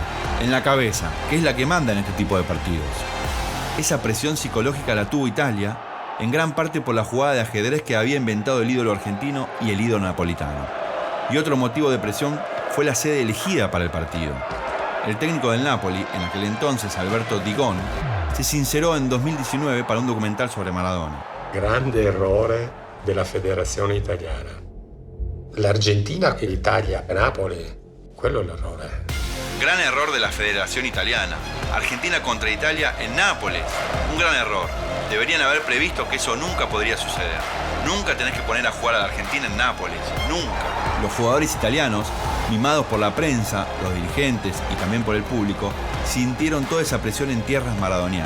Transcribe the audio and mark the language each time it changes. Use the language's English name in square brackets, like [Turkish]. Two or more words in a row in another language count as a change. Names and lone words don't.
[Spanish] En la cabeza, que es la que manda en este tipo de partidos. Esa presión psicológica la tuvo Italia, en gran parte por la jugada de ajedrez que había inventado el ídolo argentino y el ídolo napolitano. Y otro motivo de presión fue la sede elegida para el partido. El técnico del Napoli, en aquel entonces Alberto Di Gón, se sinceró en 2019 para un documental sobre Maradona. [Italian] Grande errore della federazione italiana. L'Argentina e l'Italia, Napoli, quello è l'errore. [Spanish] Gran error de la Federación Italiana. Argentina contra Italia en Nápoles. Un gran error. Deberían haber previsto que eso nunca podría suceder. Nunca tenés que poner a jugar a la Argentina en Nápoles. Nunca. Los jugadores italianos, mimados por la prensa, los dirigentes y también por el público, sintieron toda esa presión en tierras maradonianas.